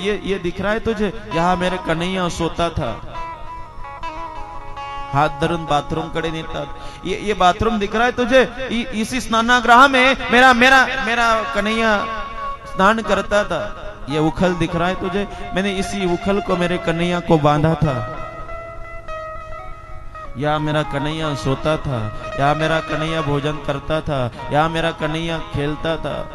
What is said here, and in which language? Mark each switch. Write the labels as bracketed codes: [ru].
[hi] ये दिख रहा है तुझे, यहाँ मेरे कन्हैया सोता था। [mr] हाथ धरून बाथरूम कडे नेतात। [hi] ये बाथरूम दिख रहा है तुझे, इसी स्नानागृह में मेरा कन्हैया स्नान करता था। ये उखल दिख रहा है तुझे, मैंने इसी उखल को मेरे कन्हैया को बांधा था। या मेरा कन्हैया सोता था, या मेरा कन्हैया भोजन करता था, या मेरा कन्हैया खेलता था।